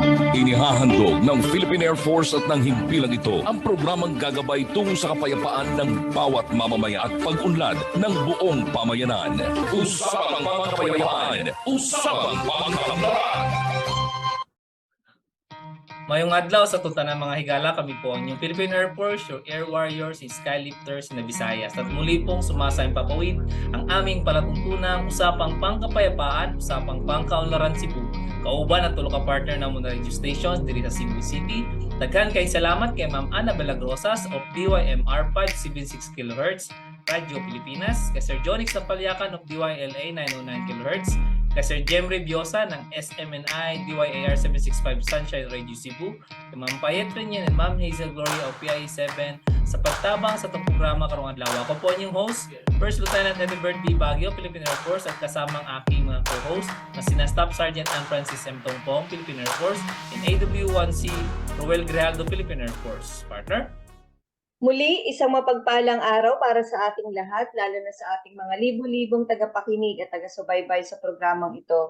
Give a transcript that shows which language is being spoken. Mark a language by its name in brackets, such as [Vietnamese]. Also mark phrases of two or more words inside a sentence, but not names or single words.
[Filipino] Inihahandog ng Philippine Air Force at ng himpilang ito ang programang gagabay tungo sa kapayapaan ng bawat mamamaya at pag-unlad ng buong pamayanan. Usapang mga kapayapaan, usapang pangkaunlaran. [Cebuano] Mayong adlaw sa tutanang mga higala, [Filipino] kami po ang inyong [Cebuano] Philippine Air Force, [English] your air warriors, [Cebuano] skylifters na Visayas. [Filipino] At muli pong sumasayang papawid ang aming palatuntunang usapang pangkapayapaan, usapang pangkaunlaran Cebu. [Cebuano] Kauban at tulo ka partner na muna radio stations diri sa Cebu City. Daghan kay salamat kay Ma'am Ana Belagrosas of DYMR 576 kHz, Radio Pilipinas, kay Sir Jonix Napalyakan of DYLA 909 kHz, kay Sir Jemry Biosa ng SMNI DYAR 765 Sunshine Radio Cebu, kay Ma'am Payet Renyan and Ma'am Hazel Gloria of PIE 7 sa pagtabang sa itong programa karong adlaw. [Filipino] Ako po ang inyong host, First Lieutenant Edward B. Baguio, Philippine Air Force, at kasamang aking mga co-host na sina Staff Sergeant Ann Francis M. Tongpong, Philippine Air Force, and AW1C Roel Grijaldo, Philippine Air Force. Partner? Muli, isang mapagpalang araw para sa ating lahat, lalo na sa ating mga libu-libong tagapakinig at taga-subaybay sa programang ito.